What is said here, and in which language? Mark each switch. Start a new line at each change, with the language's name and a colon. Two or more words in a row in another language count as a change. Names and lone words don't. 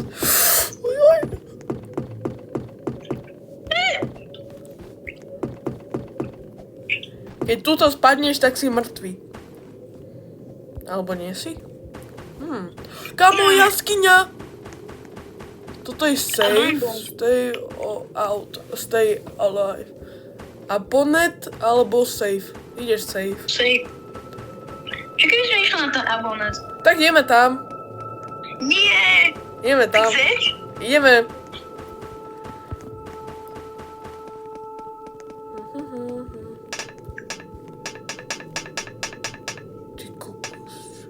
Slovak: Ujoj. Keď túto spadneš, tak si mŕtvy. Alebo nie si? Kamo, jaskyňa! Toto je safe.
English: Stay alive.
Slovak: Abonet alebo safe? Ideš safe. Safe. Čo keby sme išli na ten abonet? Tak ideme tam. Nie! Ideme tam. Chceš? Ideme. Ty kokos, čo?